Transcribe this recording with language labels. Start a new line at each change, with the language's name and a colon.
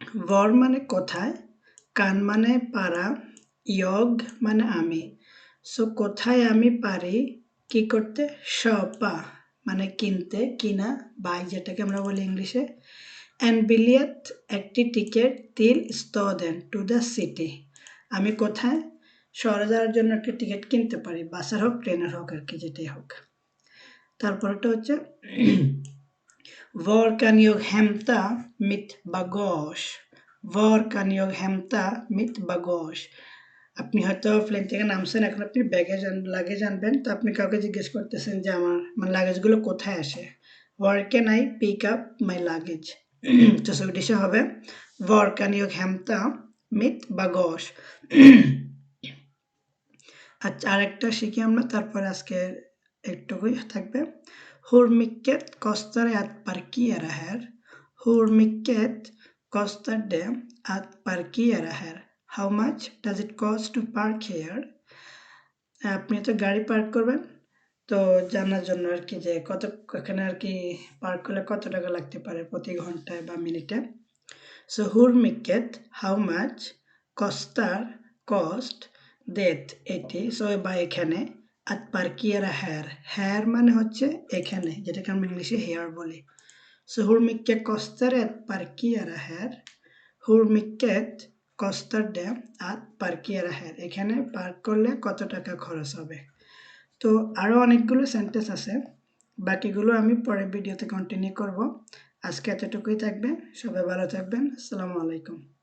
Bangla: var মানে কোথায়, কান মানে পারা, ইয়গ মানে আমি, সো কোথায় আমি পারি কি করতে, শপা মানে কিনতে, কিনা, বাই যেটাকে আমরা বলি ইংলিশে, অ্যান্ড বিলিয়েট একটি টিকিট, তিল স্টাদেন টু দ্য সিটি, আমি কোথায় শহরে যাওয়ার জন্য একটি টিকিট কিনতে পারি, বাসের হোক ট্রেনের হোক আর কি যেটাই হোক। তারপরটা হচ্ছে
Swedish: var kan jag hämta mitt bagage, var kan jag hämta mitt bagage।
Bangla: আপনি হয়তো প্লেন থেকে নামছেন, এখন আপনি লাগেজ আনবেন, তো আপনি কাউকে জিজ্ঞেস করতেছেন যে আমার মানে লাগেজগুলো কোথায় আসে,
English: where can I pick up my luggage।
Bangla: তো সুইডিশে হবে
Swedish: var kan jag hämta mitt bagage।
Bangla: আচ্ছা আরেকটা শিখি আমরা, তারপর আজকে একটুকুই থাকবে।
Swedish: Hur mycket kostar det att parkera här? Hur mycket kostar det att parkera här?
English: How much does it cost to park here?
Bangla: আপনি তো গাড়ি পার্ক করবেন, তো জানার জন্য আর কি যে কত এখানে আর কি পার্ক করলে কত টাকা লাগতে পারে প্রতি ঘন্টায় বা মিনিটে। So hur mycket how much, kostar cost, det এটি, সো বা এখানে,
Swedish: att parkera här,
Bangla: här মানে হচ্ছে এখানে যেটাকে আমরা ইংলিশে হেয়ার বলি।
Swedish: সো hur mycket kostar det att parkera här, hur mycket kostar det att parkera här,
Bangla: এখানে পার্ক করলে কত টাকা খরচ হবে। তো আরও অনেকগুলো সেন্টেন্স আছে, বাকিগুলো আমি পরের ভিডিওতে কন্টিনিউ করব। আজকে এতটুকুই থাকবে, সবাই ভালো থাকবেন, আসসালামু আলাইকুম।